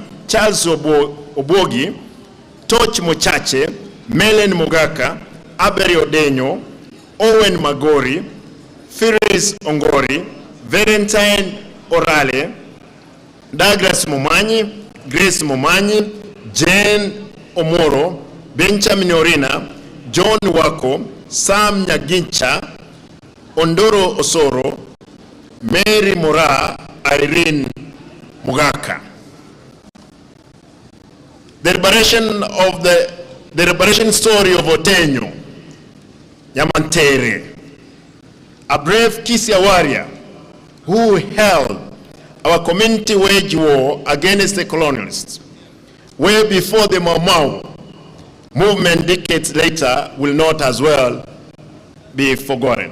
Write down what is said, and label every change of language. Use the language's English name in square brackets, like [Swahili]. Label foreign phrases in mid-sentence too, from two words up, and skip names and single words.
[English] Charles Obogi, Toch Mochache, Melen Mugaka, Aberi Odenyo, Owen Magori, Firis Ongori, Valentine Orale, Douglas Mumanyi, Grace Mumanyi, Jane Omoro, Benjamin Orina, John Wako, Sam Nyagincha, Ondoro Osoro, Mary Mora, Irene Mugaka. The liberation story of Otenyo, Yamantere, a brave Kisii warrior who held our community wage war against the colonialists, way before the Mau Mau movement decades later will not as well be forgotten.